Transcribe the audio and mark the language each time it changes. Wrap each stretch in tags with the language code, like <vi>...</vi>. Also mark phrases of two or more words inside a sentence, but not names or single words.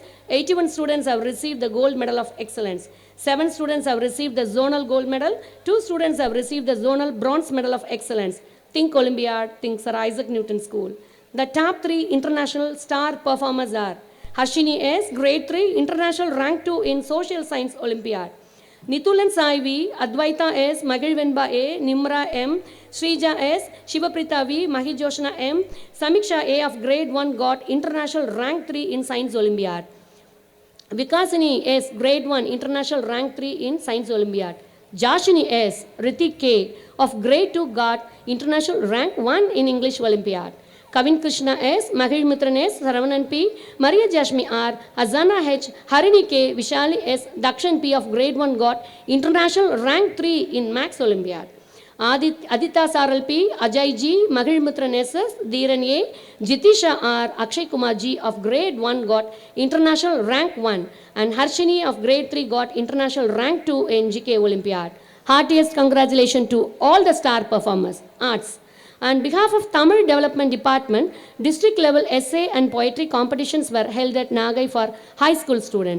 <en>81 students have received the Gold Medal of Excellence. 7 students have received the Zonal Gold Medal. 2 students have received the Zonal Bronze Medal of Excellence. Think Olympiad, think Sir Isaac Newton School. The top 3 international star performers are Harshini S, grade 3, international rank 2 in Social Science Olympiad. Nitulan Saivi, Advaita S, Magilvenba A, Nimra M, Srija S, Shivaprita V, Mahijoshna M, Samiksha A of grade 1 got international rank 3 in Science Olympiad. Vikasini S, grade 1, international rank 3 in Science Olympiad. Jashini S, Ritik K of grade 2 got international rank 1 in English Olympiad. Kavin Krishna S, Mahil Mitran S, Saravanan P, Maria Jashmi R, Azana H, Harini K, Vishali S, Dakshan P of grade 1 got international rank 3 in Max Olympiad. Adita Saral P, Ajay G, Mahil Mitran S, Dhiran A, Jitisha R, Akshay Kumar G of grade 1 got international rank 1 and Harshini of grade 3 got international rank 2 in GK Olympiad. Heartiest congratulations to all the star performers. Arts. On behalf of Tamil Development Department, district level essay and poetry competitions were held at Nagai for high school students.</en>